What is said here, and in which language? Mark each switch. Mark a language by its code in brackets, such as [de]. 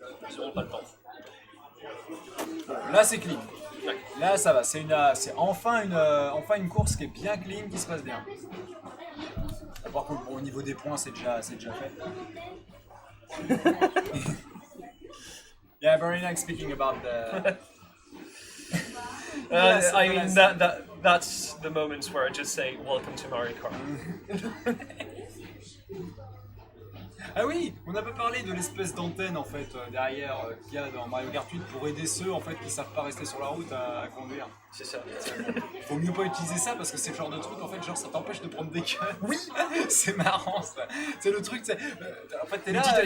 [fr] Ils n'auront pas le temps. Bon, là c'est clean. Ouais. Là ça va, c'est enfin une course qui est bien clean, qui se passe bien. Par contre bon, au niveau des points c'est déjà fait. [en] Yeah, very nice speaking about the... Yes, I mean, yes. that's the moments where I just say, welcome to Mario Kart. [fr] Ah oui, on n'a pas parlé de l'espèce d'antenne en fait derrière qu'il y a dans Mario Kart 8 pour aider ceux en fait qui savent pas rester sur la route à conduire. C'est ça. Faut mieux pas utiliser ça parce que c'est le genre de truc en fait genre ça t'empêche de prendre des cuts. Oui, c'est marrant ça. C'est le truc, c'est en fait t'es là.